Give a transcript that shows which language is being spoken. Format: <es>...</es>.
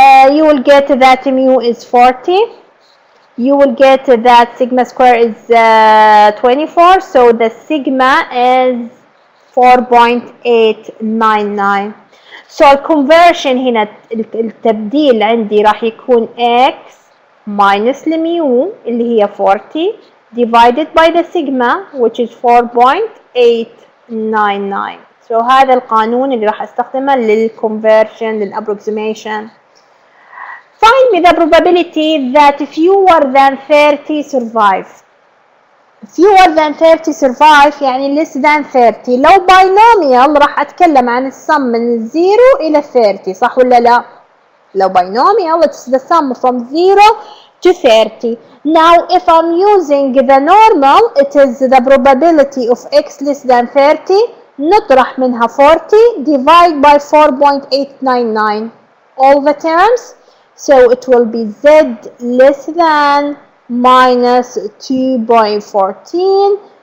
<en>You will get that mu is 40. You will get that sigma square is 24, so the sigma is 4.899. So</en> <ar>الconversion هنا التبديل عندي راح يكون</ar> <en>x minus</en> <ar>الميو اللي هي 40</ar> <en>divided by the sigma which is 4.899. So</en> <ar>هذا القانون اللي راح استخدمه للconversion للapproximation.</ar> <en>Find me the probability that fewer than 30 survive. Fewer than 30 survive</en> <ar>يعني less than 30. لو binomial راح أتكلم عن السم من 0 إلى 30 صح ولا لا؟</ar> <en>لو binomial it's the sum from 0 to 30. Now if I'm using the normal it is the probability of x less than 30</en> <ar>نطرح منها</ar> <en>40 divide by 4.899 all the terms. So it will be Z less than minus 2.14.</en>